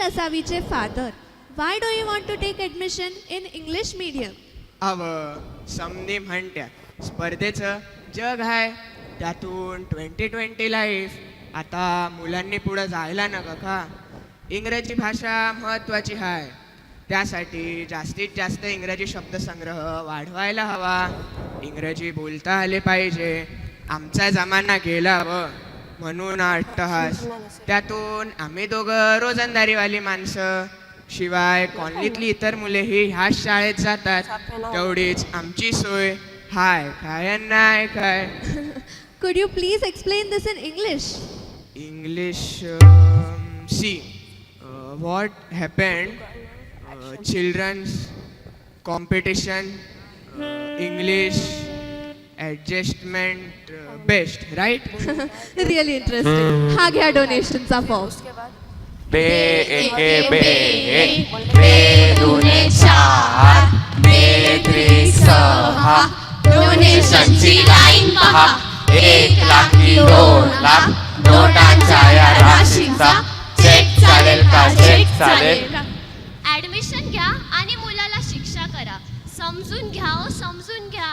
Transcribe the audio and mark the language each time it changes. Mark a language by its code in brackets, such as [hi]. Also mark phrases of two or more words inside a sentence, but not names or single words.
[en] Lasaviche father, why do you want to take admission in English medium? [mr] अव समधी म्हणत्या स्पर्धेचं जग आहे, त्यातून 2020 लाईफ. आता मुलांनी पुढं जायला नका का? इंग्रजी भाषा महत्त्वाची आहे, त्यासाठी जास्तीत जास्त इंग्रजी शब्दसंग्रह वाढवायला हवा. इंग्रजी बोलता आले पाहिजे. आमचा जमाना गेला म्हणून अट्टहास. त्यातून आम्ही दोघं रोजंदारीवाली माणसं, शिवाय कॉलनीतली इतर मुलेही ह्याच शाळेत जातात. तेवढीच आमची सोय हाय काय नाही काय. [en] Could you please explain this in English? English, see, what happened, children's competition, English, adjustment, best, right? Really interesting. [mr] हा घ्या डोनेशनचा फॉर्म. बे एके बे, बे दुने चार, बे त्रिक सहा, डोनेशनची लाईन पहा. 1 लाख की 2 लाख, नोटांच्या या राशींचा चेक चालेल का? चेक चालेल. ऍडमिशन घ्या आणि मुलाला शिक्षा करा. समजून घ्या हो, समजून घ्या.